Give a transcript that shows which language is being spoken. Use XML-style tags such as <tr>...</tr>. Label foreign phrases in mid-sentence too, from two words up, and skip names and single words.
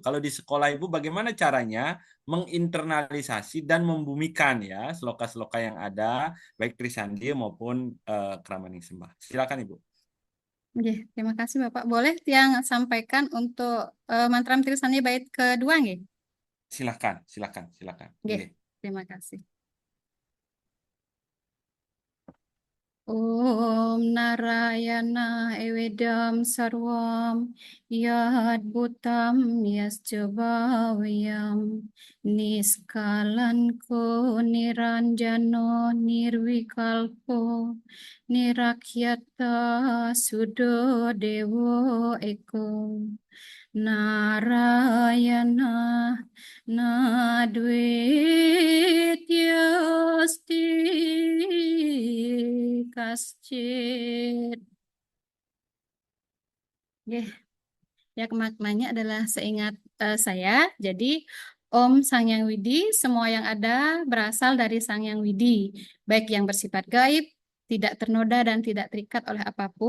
<id>Kalau di sekolah Ibu bagaimana caranya menginternalisasi dan membumikan ya sloka-sloka yang ada baik Trisandi maupun Kramaning Sembah. Silakan Ibu. Oke, terima kasih Bapak. Boleh yang sampaikan untuk mantra tulisannya bait kedua nggih? Silakan, silakan, silakan. Oke, Nggih. terima kasih.</id> <sa>Om Narayana Evedam Sarvam Yad Bhutam Yascha Bhavyam Niskalanko Niranjano Nirvikalpo Nirakyata Sudo Dewo Eko Narayana Nadvityasti kascit.</sa> <id>Ya, ya maknanya adalah seingat saya. Jadi Om Sang Yang Widi, semua yang ada berasal dari Sang Yang Widi, baik yang bersifat gaib, tidak ternoda dan tidak terikat oleh apapun.</id>